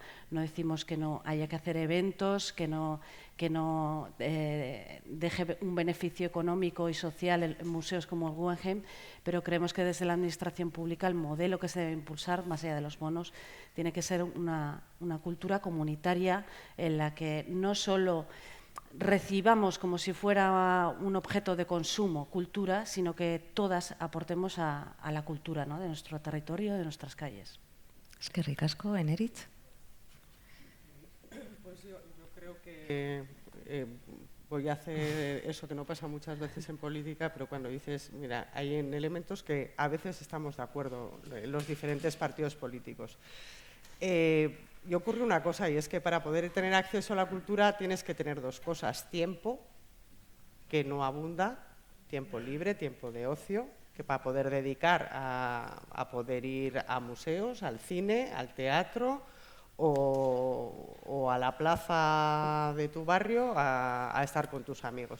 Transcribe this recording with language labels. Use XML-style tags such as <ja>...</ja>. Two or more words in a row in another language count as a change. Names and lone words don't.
<es>No decimos que no haya que hacer eventos, que no deje un beneficio económico y social en museos como el Guggenheim, pero creemos que desde la administración pública el modelo que se debe impulsar, más allá de los bonos, tiene que ser una cultura comunitaria en la que no solo recibamos como si fuera un objeto de consumo cultura, sino que todas aportemos a la cultura, ¿no?, de nuestro territorio, de nuestras calles.</es> <eu>Eskerrik asko, Eneritz.</eu> <es>Pues yo creo que voy a hacer eso que no pasa muchas veces en política, pero cuando dices, mira, hay elementos que a veces estamos de acuerdo en los diferentes partidos políticos. Y ocurre una cosa, y es que para poder tener acceso a la cultura tienes que tener dos cosas: tiempo, que no abunda, tiempo libre, tiempo de ocio, que para poder dedicar a poder ir a museos, al cine, al teatro o a la plaza de tu barrio a estar con tus amigos.</es>